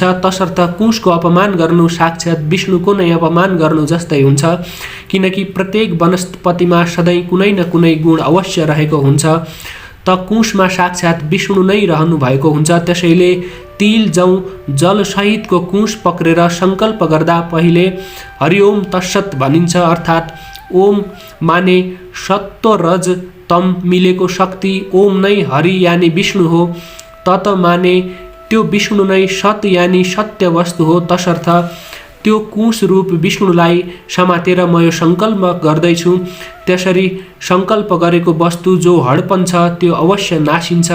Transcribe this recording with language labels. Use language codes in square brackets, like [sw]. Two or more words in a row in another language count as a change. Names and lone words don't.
[ne] तसर्थ कुशको अपमान गर्नु साक्षात् विष्णुको नै अपमान गर्नु जस्तै हुन्छ, किनकि प्रत्येक वनस्पतिमा सधैँ कुनै न कुनै गुण अवश्य रहेको हुन्छ। त कुशमा साक्षात् विष्णु नै रहनु भएको हुन्छ। त्यसैले तिल जौ जलसहितको कुश पक्रेर सङ्कल्प गर्दा पहिले [sa] हरिओम तत्सत [ne] भनिन्छ, अर्थात् ओम माने सत्व रज तम मिलेको शक्ति, ओम नै हरि यानि विष्णु हो, तत माने त्यो विष्णु नै सत यानि सत्य वस्तु हो। तसर्थ त्यो कुश रूप विष्णुलाई समातेर म यो सङ्कल्प गर्दैछु। त्यसरी सङ्कल्प गरेको वस्तु जो हडपन्छ त्यो अवश्य नासिन्छ।